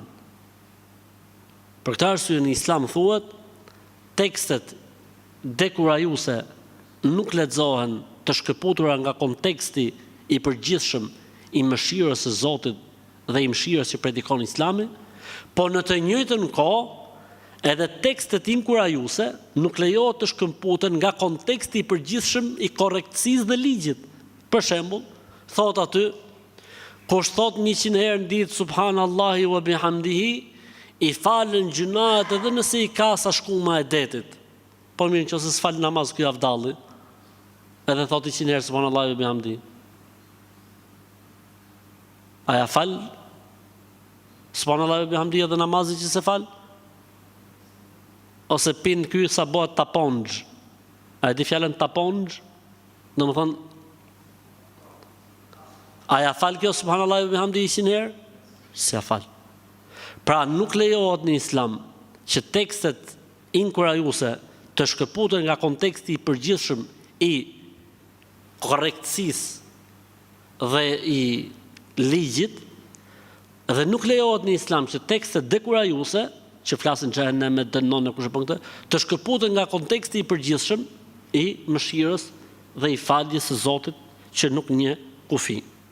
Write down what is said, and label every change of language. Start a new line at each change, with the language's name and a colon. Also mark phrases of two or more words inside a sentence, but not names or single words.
Albanian: Për këtë arsye në Islam thuhet tekstet dekurajuese nuk lexohen të shkëputura nga konteksti i përgjithshëm i mëshirës së Zotit dhe i mëshirës që predikon Islami, po në të njëjtën kohë edhe tekstet inkurajuese nuk lejohet të shkëputen nga konteksti i përgjithshëm i korrektësisë dhe ligjit. Për shembull, thot aty, kush thot 100 herë në ditë
Arabic: سبحان الله وبحمده,
Albanian: i falen gjunahet edhe nëse i ka sa shkuma e detit. Po mirë, nëse s'fal namaz ky avdalli, edhe thot 100 herë
Arabic: سبحان الله وبحمده.
Albanian: A ja fal
Arabic: سبحان الله وبحمده
Albanian: edhe namazi që se fal? Ose pin ky sa bëhet taponxh. A e di fjalën taponxh? Domethënë, a ja fal kjo
Arabic: سبحان الله وبحمده
Albanian: 100 herë? S'ja fal. Pra nuk lejohet në Islam që tekstet inkurajuese të shkëputen nga konteksti i përgjithshëm i korrektësisë dhe i ligjit, dhe nuk lejohet në Islam që tekstet dekurajuese që flasin xhenem, dënon e kush e bën këtë, të shkëputen nga konteksti i përgjithshëm i mëshirës dhe i faljes së Zotit që nuk njeh kufi.